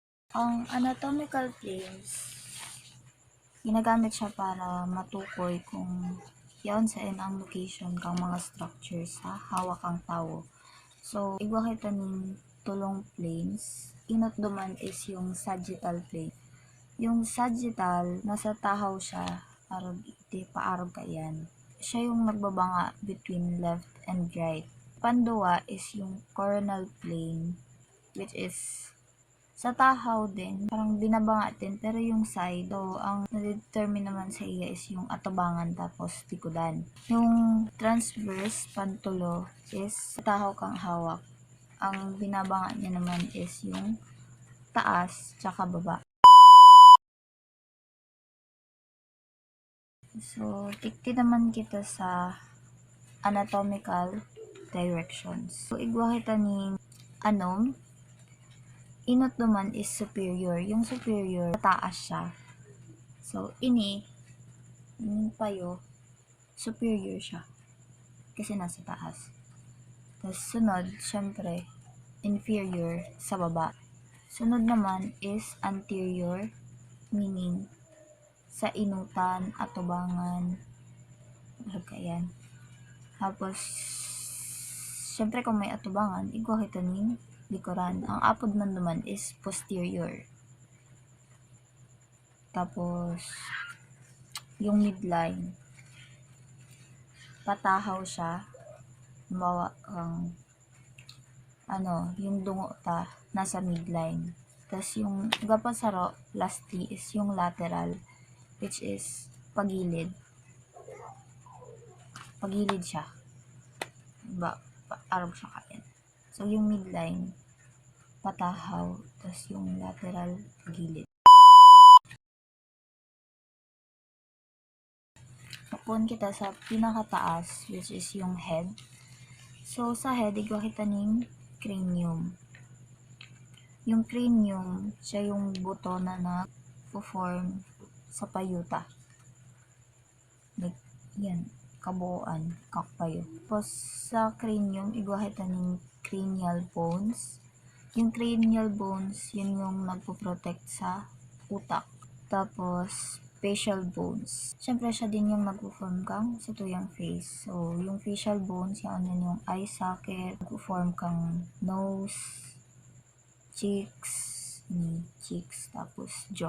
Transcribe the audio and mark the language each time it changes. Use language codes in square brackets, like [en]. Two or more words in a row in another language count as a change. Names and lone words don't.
[bik] Ang [en] anatomical planes, [bik] ginagamit siya para matukoy kung yaon sa ang location kang mga structures sa hawak ang tao. So, igwa kita ning tulong planes. Inot duman is yung [en] sagittal plane. [bik] Yung sagittal, nasa tahaw siya, arog iti paarog kayan. Siya yung nagbabanga [en] between left and right. [bik] Panduwa is yung [en] coronal plane, which is [bik] sa tahaw din, parang binabanga din, pero yung side, so, ang nade-determine naman sa iya is yung atubangan tapos tikudan. Yung transverse, pantulo, is sa tahaw kang hawak. Ang binabanga niya naman is yung taas, tsaka baba. So, tikti naman kita sa [en] anatomical directions. [bik] So, igwa kita ning anom, inot naman is superior. Yung superior, taas siya. So, ini payo, superior siya. Kasi nasa taas. Tapos, sunod, syempre, inferior sa baba. Sunod naman is anterior, meaning sa inutan, atubangan, yan. Tapos, syempre kung may atubangan, igwa kita ning likuran. Ang apod man naman is posterior. Tapos, yung midline, patahaw siya, mawa yung dungo ta, nasa midline. Tapos yung gapasaro, lastly, is yung lateral, [en] which is [bik] pagilid. Pagilid siya. Arog siya kain. So, yung midline, patahaw, tapos yung lateral, pagilid. Tapon kita sa pinakataas, [en] which is [bik] yung [en] head. [bik] So, sa head, igwa kita ning cranium. Yung cranium, siya yung buto na nag-form sa payuta. Like, yan, kabuuan, kakpayo. Tapos, sa cranium, igwa kita ning [en] cranial bones. [bik] Yung [en] cranial bones, [bik] yun yung nagpo-protect sa utak. Tapos, [en] facial bones. [bik] Siyempre, siya din yung nagpo-form kang sa tuyang face. So, yung [en] facial bones, [bik] yan yung [en] eye socket, [bik] nagpo-form kang [en] nose, cheeks, [bik] tapos jaw.